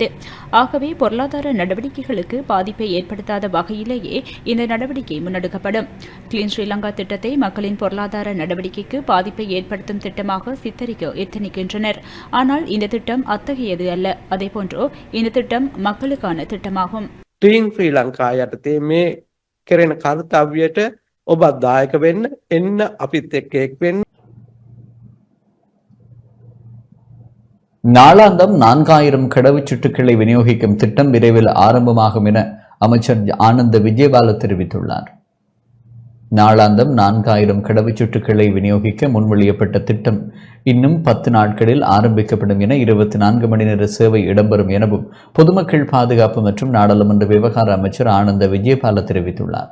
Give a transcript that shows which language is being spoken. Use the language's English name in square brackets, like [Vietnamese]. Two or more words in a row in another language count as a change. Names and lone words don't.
[Tamil] ஆகவே பொருளாதார நடவடிக்கைகளுக்கு பாதிப்பை ஏற்படுத்தாத வகையிலேயே இந்த நடவடிக்கை முன்னெடுக்கப்படும். கிளீன் ஸ்ரீலங்கா திட்டத்தை மக்களின் பொருளாதார நடவடிக்கைக்கு பாதிப்பை ஏற்படுத்தும் திட்டமாக சித்தரிக்க எத்தனிக்கின்றனர். ஆனால் இந்த திட்டம் அத்தகையது அல்ல. அதேபோன்று இந்த திட்டம் மக்களுக்கான திட்டமாகும். [Sinhala] ක්ලීන් ශ්‍රී ලංකා යටතේ මේ කෙරෙන කර්තව්‍යයට ඔබත් දායක වෙන්න එන්න අපිත් එක්ක එක් වෙන්න. [Tamil] நாளாந்தம் 4000 கடவுச்சீட்டுகளை விநியோகிக்கும் திட்டம் விரைவில் ஆரம்பமாகும் என அமைச்சர் ஆனந்த விஜயபால தெரிவித்துள்ளார். நாளாந்தம் 4000 கடவுச்சீட்டுகளை விநியோகிக்க முன்மொழியப்பட்ட திட்டம் இன்னும் 10 நாட்களில் ஆரம்பிக்கப்படும் என 24 மணி நேர சேவை இடம்பெறும் எனவும் பொதுமக்கள் பாதுகாப்பு மற்றும் நாடாளுமன்ற விவகார அமைச்சர் ஆனந்த விஜயபால தெரிவித்துள்ளார்.